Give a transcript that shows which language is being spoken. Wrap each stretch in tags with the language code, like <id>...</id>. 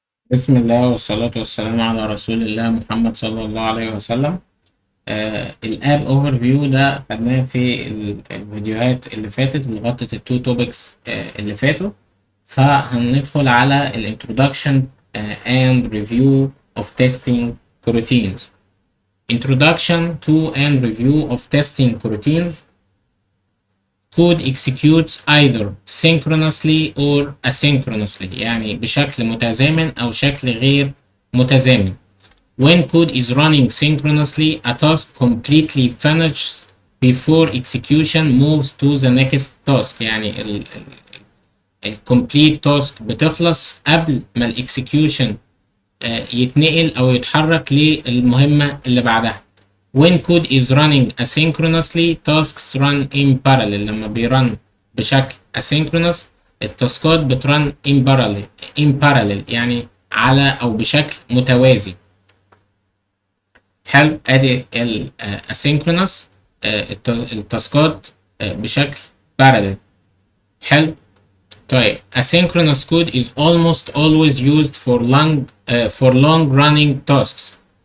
<ar>بسم الله والصلاة والسلام على رسول الله محمد صلى الله عليه وسلم.</ar> <en>الاب اوفر فيو</en> <ar>ده خدناه في الفيديوهات اللي فاتت اللي غطت</ar> <en>التو توبكس</en> <ar>اللي فاتوا. فهندخل على</ar> <en>الانترودكشن and review of testing coroutines. Introduction to and review of testing coroutines. Code executes either synchronously or asynchronously،</en> <ar>يعني بشكل متزامن أو شكل غير متزامن.</ar> <en>When code is running synchronously, a task completely finishes before execution moves to the next task.</en> <ar>يعني ال</ar> <en>complete task</en> <ar>بتخلص قبل ما ال execution يتنقل أو يتحرك للمهمة اللي بعدها.</ar> <en>When code is running asynchronously, tasks run in parallel.</en> <ar>لما بيرن بشكل asynchronous التاسكات بترن</ar> <en>in parallel</en> <ar>يعني على أو بشكل متوازي. حلو، ادي ال asynchronous التاسكات بشكل parallel. حلو.</ar> <en>طيب asynchronous code is almost always used for long running tasks.</en>